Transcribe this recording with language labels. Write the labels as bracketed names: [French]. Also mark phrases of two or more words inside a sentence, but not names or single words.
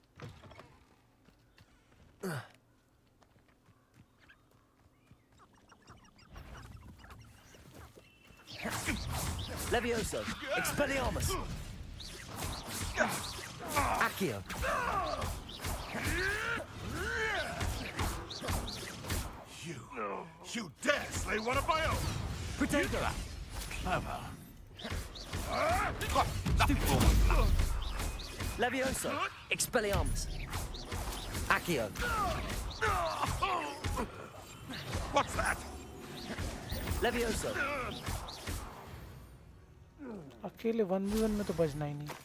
[English] Levioso! Expelliarmus! Accio! You dare slay one of my own! Protego! Clever. Levioso! Expelliarmus! Accio! What's that? Levioso! [Hindi] अकेले 1v1 में तो बचना ही नहीं